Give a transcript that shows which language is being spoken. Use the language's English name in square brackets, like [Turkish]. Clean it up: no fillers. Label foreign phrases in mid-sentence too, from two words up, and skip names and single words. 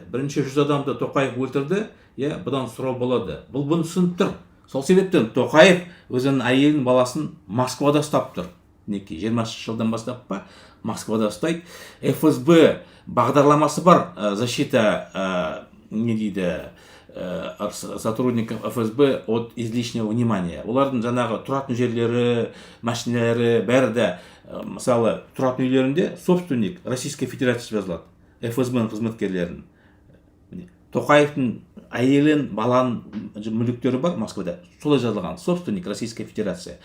[Kazakh] Бірнеше жүз адамды Тоқаев өлтірді, бұдан сұрау болады. Бұл бұны түсініп тұр. Сол себептен Тоқаев өзінің әйелін, баласын Москвада ұстап тұр. 20 жылдан бастап па Москвада ұстайды. ФСБ бағдарламасы бар, защита, не дейді, [Russian] сотрудников ФСБ от излишнего внимания. [Kazakh] Олардың жаңағы тұратын жерлері, машиналары, бәрі де, мысалы, тұратын үйлерінде [Russian] собственник Российской Федерации [Kazakh] жазылады. ФСБ-ның қызметкерлерін. Тоқаевтың әйелін, баланың мүліктері бар Москвада. Солай жазылған. [Russian] Собственник Российской Федерации.